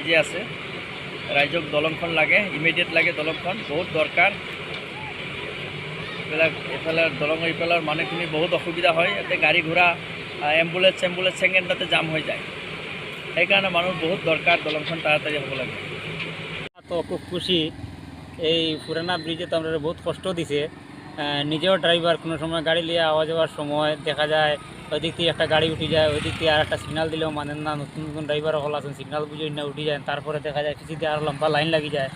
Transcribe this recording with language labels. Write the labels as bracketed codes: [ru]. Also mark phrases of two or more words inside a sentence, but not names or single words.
[as] চব ৰাইজে আছে। রাইজক দলংখন লাগে, ইমিডিয়েট লাগে দলংখন, বহুত দরকার। এফালে দলং এইফালৰ মানুহখিনি বহুত অসুবিধা হয়, ইয়াতে গাড়ী ঘোঁৰা এম্বুলেন্স ছেকেণ্ডতে জাম হৈ যায়। সেইকাৰণে মানুহ বহুত দরকার, দলংখন তাড়াতাড়ি হ'ব লাগে। তো খুব খুশি। [bn] এই পুরানা ব্রিজে তো আমরা বহুত কষ্ট দিছে। নিজেও ড্রাইভার, কোনো সময় গাড়ি নিয়ে আওয়া যাওয়ার সময় দেখা যায় ওই দিক থেকে একটা গাড়ি উঠে যায়, ওই দিক থেকে আর একটা সিগনাল দিলেও মানেন না। নতুন নতুন ড্রাইভার হল আছেন, সিগনাল বুঝে না উঠে যায়, তারপরে দেখা যায় পিছিয়ে দিয়ে আর লম্বা লাইন লাগি যায়।